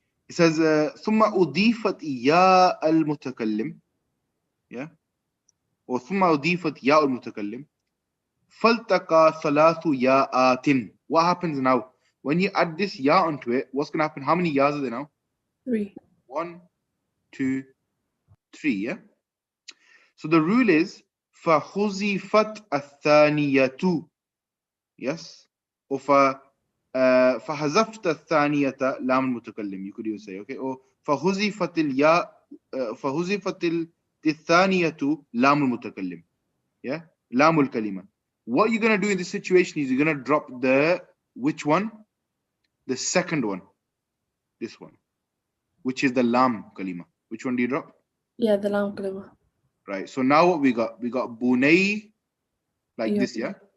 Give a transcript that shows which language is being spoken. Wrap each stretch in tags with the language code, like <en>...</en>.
<en>It says</en> <ar>ثم أضيفت يا المتكلم,</ar> <en>yeah, or</en> <ar>ثم أضيفت يا المتكلم فالتقى ثلاث ياءات.</ar> <en>What happens now when you add this ya onto it? What's going to happen? How many yas are there now? 3. 1, 2, 3, yeah. So the rule is</en> <ar>فحذفت الثانية,</ar> <en>yes, or</en> <ar>فحذفت الثانية لام المتكلم,</ar> <en>you could even say, okay, or</en> <ar>فحذفت الياء فحذفت الثانية لام المتكلم,</ar> <en>yeah,</en> <ar>لام الكلمة.</ar> <en>What you're going to do in this situation is you're going to drop the, which one? The second one, this one, which is the lam kalima. Which one do you drop? Yeah, the lam kalima. Right. So now what we got? We got bunay like this, yeah?</en>